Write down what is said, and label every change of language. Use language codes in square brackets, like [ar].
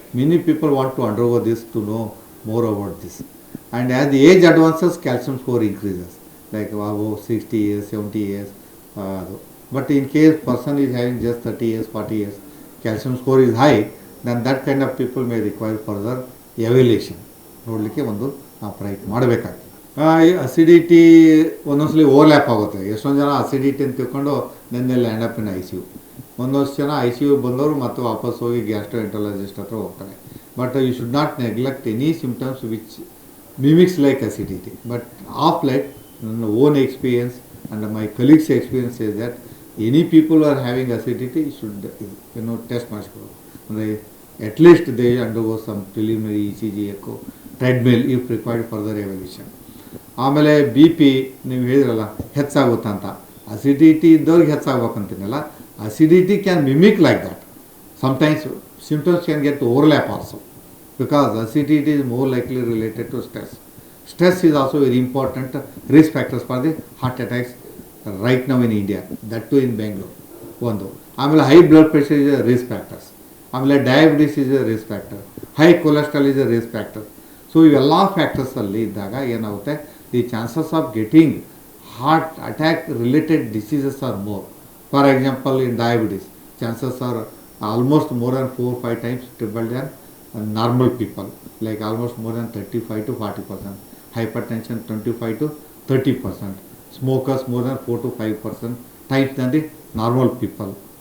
[en] Many people want to undergo this to know more about this, and as the age advances calcium score increases, like above 60 years, 70 years. But in case person is having just 30 years, 40 years, calcium score is high, then that kind of people may require further evaluation. [kn] ನೋಡಲಿಕ್ಕೆ ಒಂದು ಪ್ರಯತ್ನ ಮಾಡಬೇಕಾಗ್ತದೆ. ಈ acidity ಒಂದೊಂದ್ಸಲಿ overlap ಆಗುತ್ತೆ. ಎಷ್ಟೊಂದು ಜನ acidity ಅಂತ ತಿಳ್ಕೊಂಡು ನೆನ್ನೆ [en] Land up in I C U. [kn] ಒಂದೊಂದು ಜನ ಐ ಸಿ ಯು ಬಂದವರು ಮತ್ತು ವಾಪಸ್ ಹೋಗಿ ಗ್ಯಾಸ್ಟ್ರೋಎಂಟರಾಲಜಿಸ್ಟ್ ಹತ್ರ ಹೋಗ್ತಾರೆ. [en] But you should not neglect any symptoms which mimics like acidity. But of late, own experience and my colleagues' experience is that any people who are having acidity should test [kn] ಮಾಡಿಸ್ಕೊಳ್ಳೋದು. [en] At least they undergo some preliminary ECG, echo, treadmill if required further evaluation. [kn] ಆಮೇಲೆ B P ನೀವು ಹೇಳಿದ್ರಲ್ಲ ಹೆಚ್ಚಾಗುತ್ತೆ ಅಂತ, acidity ಇದ್ದವ್ರಿಗೆ ಹೆಚ್ಚಾಗ್ಬೇಕಂತೀನಲ್ಲ, [en] Acidity can mimic like that. Sometimes symptoms can get overlap also, because acidity is more likely related to stress. Stress is also very important risk factors for the heart attacks right now in India, that too in Bangalore. [kn] ಒಂದು ಆಮೇಲೆ [en] high blood pressure is a risk factors, [kn] ಆಮೇಲೆ [en] Diabetes is a risk factor, high cholesterol is a risk factor. [kn] So ಇವೆಲ್ಲ ಫ್ಯಾಕ್ಟರ್ಸಲ್ಲಿ ಇದ್ದಾಗ ಏನಾಗುತ್ತೆ, [en] The chances of getting heart attack related diseases are more. For example in diabetes chances are almost more than 4-5 times triple than normal people, like almost more than 35 to 40%, hypertension 25 to 30%, smokers more than 4 to 5% times than the normal people.